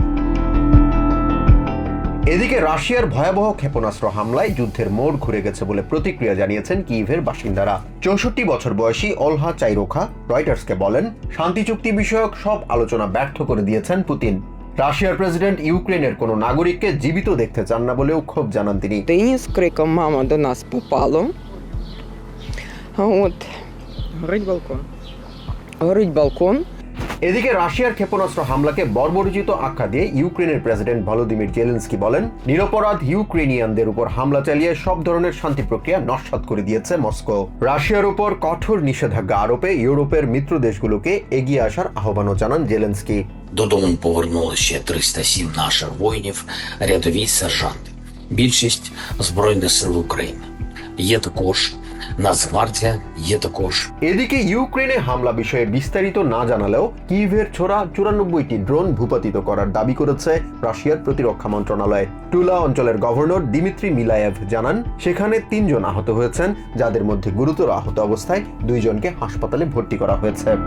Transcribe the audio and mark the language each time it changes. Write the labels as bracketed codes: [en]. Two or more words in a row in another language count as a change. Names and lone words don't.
[bn] এদিকে রাশিয়ার ভয়াবহ ক্ষেপণাস্ত্র হামলায় যুদ্ধের মোড় ঘুরে গেছে বলে প্রতিক্রিয়া জানিয়েছেন কিয়েভের বাসিন্দারা। ৬৪ বছর বয়সী অলহা চাইরোখা রয়টার্সকে বলেন, শান্তি চুক্তি বিষয়ক সব আলোচনা ব্যর্থ করে দিয়েছেন পুতিন। রাশিয়ার প্রেসিডেন্ট ইউক্রেনের কোনো নাগরিককে জীবিত দেখতে চান না বলেও ক্ষোভ জানান তিনি। [uk] З криком «Мама, до нас попало!» Горить балкон. [bn] এদিকে রাশিয়ার ক্ষেপণাস্ত্র হামলাকে বর্বরোচিত আখ্যা দিয়ে ইউক্রেনের প্রেসিডেন্ট ভলোদিমির জেলেনস্কি বলেন, নিরপরাধ ইউক্রেনিয়ানদের উপর হামলা চালিয়ে সব ধরনের শান্তি প্রক্রিয়া নস্যাৎ করে দিয়েছে মস্কো। রাশিয়ার উপর কঠোর নিষেধাজ্ঞা আরোপে ইউরোপের মিত্র দেশগুলোকে এগিয়ে আসার আহ্বানও জানান জেলেনস্কি। [uk] Додому повернулося ще 307 наших воїнів, рядові сержанти. Більшість Збройних сил України. Є також Нацгвардія, є також। [bn] এদিকে ইউক্রেনে হামলা বিষয়ে বিস্তারিত না জানালেও কিয়েভের ছোড়া ৯৪টি ড্রোন ভূপাতিত করার দাবি করেছে রাশিয়ার প্রতিরক্ষা মন্ত্রণালয়। টুলা অঞ্চলের গভর্নর দিমিত্রি মিলায়েভ জানান, সেখানে ৩ জন আহত হয়েছেন, যাদের মধ্যে গুরুতর আহত অবস্থায় ২ জনকে হাসপাতালে ভর্তি করা হয়েছে।